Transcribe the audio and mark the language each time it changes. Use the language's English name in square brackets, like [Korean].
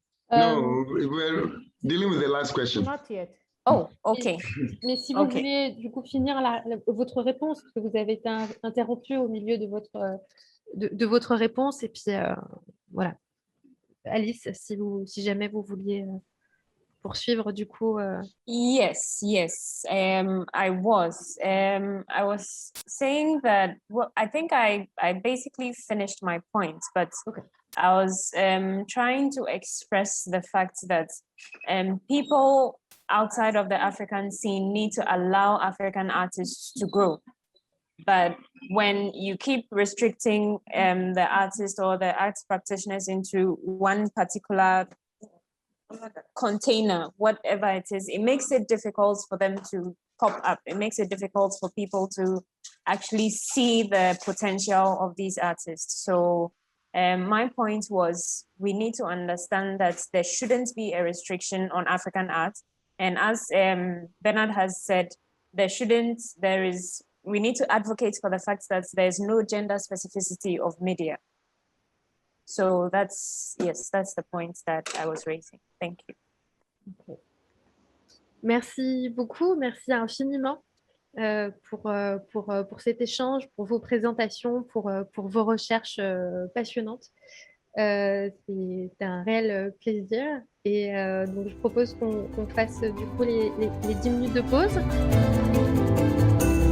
[English] No, we're dealing with the last question. Not yet. Oh, okay. [French] Mais si vous [English] Ok. [French] voulez du coup finir votre réponse, parce que vous avez été interrompu au milieu de votre réponse, et puis voilà. Alice, si jamais vous vouliez poursuivre du coup. [English] Yes. I was saying that, well, I think I basically finished my point, but Okay. I was trying to express the fact that people outside of the African scene need to allow African artists to grow. But when you keep restricting the artist or the arts practitioners into one particular container, whatever it is, it makes it difficult for them to pop up. It makes it difficult for people to actually see the potential of these artists. So my point was, we need to understand that there shouldn't be a restriction on African art. And as Bernard has said, we need to advocate for the fact that there's no gender specificity of media. So that's the point that I was raising. Thank you. Okay. [French] Merci beaucoup, merci infiniment pour cet échange, pour vos présentations, pour vos recherches passionnantes. C'est un réel plaisir, et donc je propose qu'on fasse du coup les 10 minutes de pause.